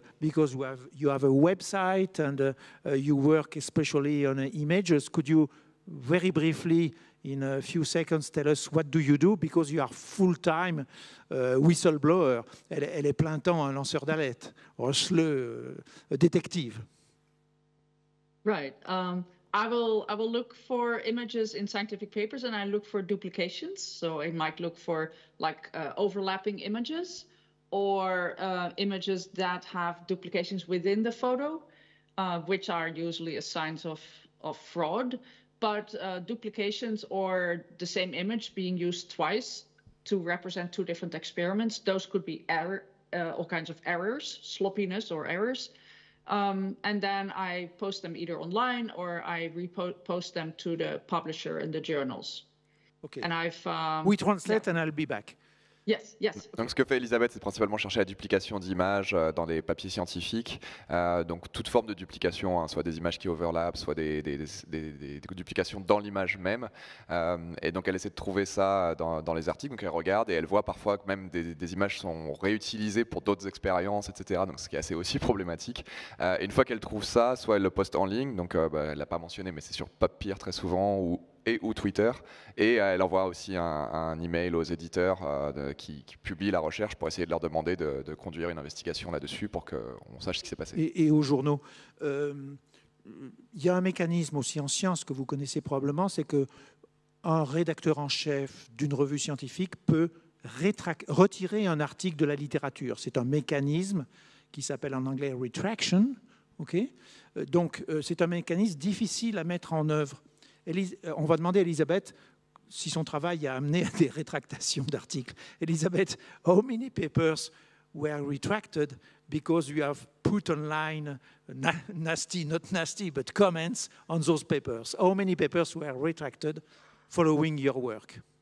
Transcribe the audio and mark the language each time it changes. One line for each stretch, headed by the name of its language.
English: Because you have a website and you work especially on images. Could you very briefly, in a few seconds, tell us what do you do, because you are full-time whistleblower.
French: Elle est plein temps un lanceur d'alerte, un détective.
English: Right. I will look for images in scientific papers, and I look for duplications. So I might look for overlapping images, or images that have duplications within the photo, which are usually a sign of fraud. But duplications or the same image being used twice to represent two different experiments, those could be all kinds of errors, sloppiness or errors. And then I post them either online or I repost them to the publisher in the journals. Okay. And we translate and I'll be back. Yes, yes.
French: Donc ce que fait Elisabeth, c'est principalement chercher la duplication d'images dans des papiers scientifiques. Donc toute forme de duplication, hein, soit des images qui overlappent, soit des duplications dans l'image même. Et donc elle essaie de trouver ça dans les articles. Donc elle regarde et elle voit parfois que même des images sont réutilisées pour d'autres expériences, etc. Donc ce qui est assez aussi problématique. Et une fois qu'elle trouve ça, soit elle le poste en ligne. Donc elle l'a pas mentionné, mais c'est sur PubPeer très souvent, ou Twitter, et elle envoie aussi un email aux éditeurs qui publient la recherche pour essayer de leur demander de conduire une investigation là-dessus pour qu'on sache ce qui s'est passé. Et aux journaux, il y a un mécanisme aussi en sciences que vous connaissez probablement, c'est qu'un rédacteur en chef d'une revue scientifique peut retirer un article de la littérature. C'est un mécanisme qui s'appelle en anglais retraction. Okay, donc c'est un mécanisme difficile à mettre en œuvre. On va demander à Elisabeth si son travail a amené à des rétractations d'articles.
English: Elisabeth, how many papers were retracted because you have put online nasty, not nasty, but comments on those papers? How many papers were retracted following your work?